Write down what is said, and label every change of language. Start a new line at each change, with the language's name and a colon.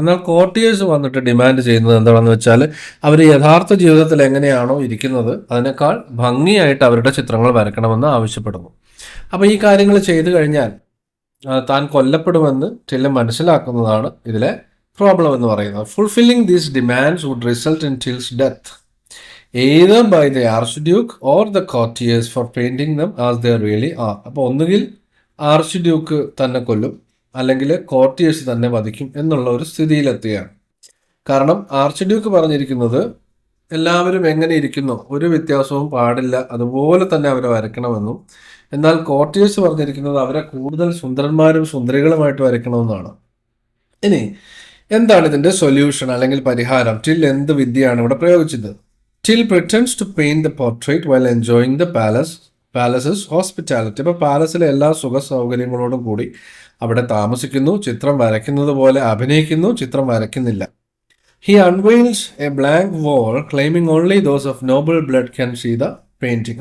Malayalam: എന്നാൽ കോർട്ടിയേഴ്സ് വന്നിട്ട് ഡിമാൻഡ് ചെയ്യുന്നത് എന്താണെന്ന് വെച്ചാൽ അവർ യഥാർത്ഥ ജീവിതത്തിൽ എങ്ങനെയാണോ ഇരിക്കുന്നത് അതിനേക്കാൾ ഭംഗിയായിട്ട് അവരുടെ ചിത്രങ്ങൾ വരയ്ക്കണമെന്ന് ആവശ്യപ്പെടുന്നു. അപ്പോൾ ഈ കാര്യങ്ങൾ ചെയ്തു കഴിഞ്ഞാൽ താൻ കൊല്ലപ്പെടുമെന്ന് ടില്ല് മനസ്സിലാക്കുന്നതാണ് ഇതിലെ പ്രോബ്ലം എന്ന് പറയുന്നത്.
English: Fulfilling these demands would result in tills death either by the archduke or the courtiers for painting them as they really are.
Malayalam: അപ്പോൾ ഒന്നുകിൽ ആർച്ച് ഡ്യൂക്ക് തന്നെ കൊല്ലും, അല്ലെങ്കിൽ കോർട്ടിയേഴ്സ് തന്നെ വധിക്കും എന്നുള്ള ഒരു സ്ഥിതിയിലെത്തുകയാണ്. കാരണം ആർച്ച് ഡ്യൂക്ക് പറഞ്ഞിരിക്കുന്നത് എല്ലാവരും എങ്ങനെ ഇരിക്കുന്നോ ഒരു വ്യത്യാസവും പാടില്ല, അതുപോലെ തന്നെ അവരെ വരയ്ക്കണമെന്നും, എന്നാൽ കോർട്ടിയേഴ്സ് പറഞ്ഞിരിക്കുന്നത് അവരെ കൂടുതൽ സുന്ദരന്മാരും സുന്ദരികളുമായിട്ട് വരയ്ക്കണമെന്നാണ്. ഇനി എന്താണ് ഇതിൻ്റെ സൊല്യൂഷൻ അല്ലെങ്കിൽ പരിഹാരം? ടിൽ എന്ത് വിദ്യയാണ് ഇവിടെ പ്രയോഗിച്ചത്?
English: Till pretends to paint the portrait while enjoying the palace's hospitality.
Malayalam: അപ്പോൾ പാലസിലെ എല്ലാ സുഖ സൗകര്യങ്ങളോടും കൂടി അവിടെ താമസിക്കുന്നു, ചിത്രം വരയ്ക്കുന്നത് പോലെ അഭിനയിക്കുന്നു, ചിത്രം വരയ്ക്കുന്നില്ല.
English: He unveils a blank wall claiming only those of noble blood can see the painting.